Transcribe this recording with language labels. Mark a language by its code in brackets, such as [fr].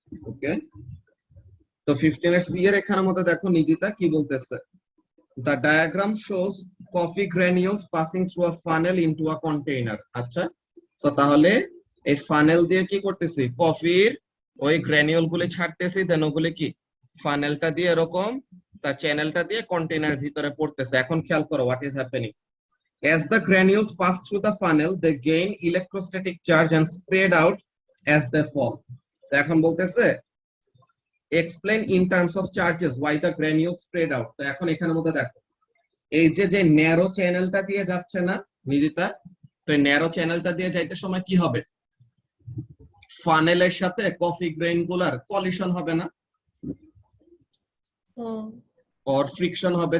[bn] ওকে, তো 15 এর সি এর এখানের মধ্যে দেখো নিদিতা কি বলতেছে, [en] the diagram shows coffee granules passing through a funnel into a container। [bn] আচ্ছা, তো তাহলে এই ফানেল দিয়ে কি করতেছি, কফির ওই গ্র্যানিউল গুলি ছাড়তেছি, দেন ওগুলি কি ফানেলটা দিয়ে এরকম তার চ্যানেলটা দিয়ে কন্টেইনার ভিতরে পড়তেছে। এখন খেয়াল করো what is happening. [en] As the granules pass through the funnel, they gain electrostatic charge and spread out as they fall। [bn] তো এখন বলতেছে [en] explain in terms of charges why the granules spread out। [bn] তো এখন এখানের মধ্যে দেখো এই যে ন্যারো চ্যানেলটা দিয়ে যাচ্ছে না নিদিতা, তো এই ন্যারো চ্যানেলটা দিয়ে যাইতে সময় কি হবে, ফানেলের সাথে কফি গ্রেইন গুলার কলিশন হবে না, আর ফ্রিকশন হবে।